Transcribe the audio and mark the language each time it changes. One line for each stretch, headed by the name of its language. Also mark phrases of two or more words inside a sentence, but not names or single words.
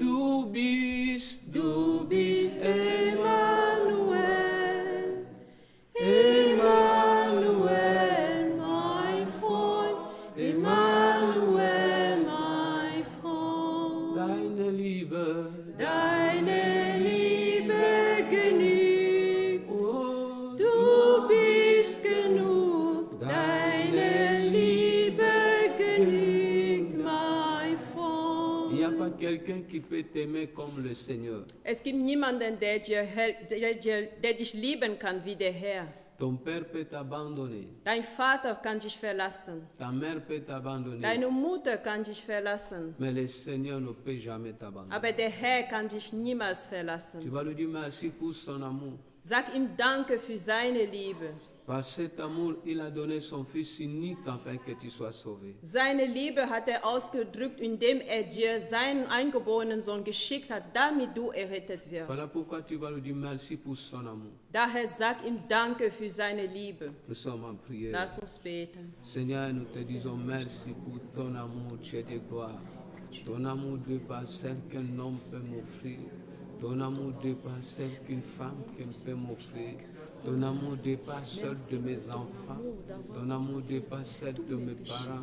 German: Du bist Emmanuel, Emmanuel, mein Freund, Emmanuel, mein Freund. Deine Liebe genügt, du bist genug, deine Liebe genügt, mein Freund.
French: Il n'y a pas quelqu'un qui peut t'aimer comme le Seigneur.
German: Es gibt niemanden, der dich lieben kann wie der Herr.
French: Ton père peut t'abandonner.
German: Dein Vater kann dich verlassen.
French: Ta mère peut t'abandonner.
German: Deine Mutter kann dich verlassen.
French: Mais le Seigneur ne peut jamais t'abandonner.
German: Aber der Herr kann dich niemals
French: Tu
German: verlassen.
French: vas lui dire merci pour son amour.
German: Sag ihm Danke für seine Liebe.
French: Par cet amour, il a donné son Fils unique afin que tu sois sauvé.
German: Seine Liebe hat er ausgedrückt, indem er dir seinen eingeborenen Sohn geschickt hat, damit du errettet
French: Voilà
German: wirst.
French: pourquoi tu vas lui dire merci pour son amour.
German: Daher sag ihm Danke für seine Liebe.
French: Nous sommes en prière.
German: Lass uns beten.
French: Seigneur, nous te disons merci pour ton amour, tu es de gloire. Ton amour dépasse celle qu'un homme peut m'offrir. Ton amour dépasse celle qu'une femme peut m'offrir. Ton amour dépasse celle de mes enfants. Ton amour dépasse celle de mes parents.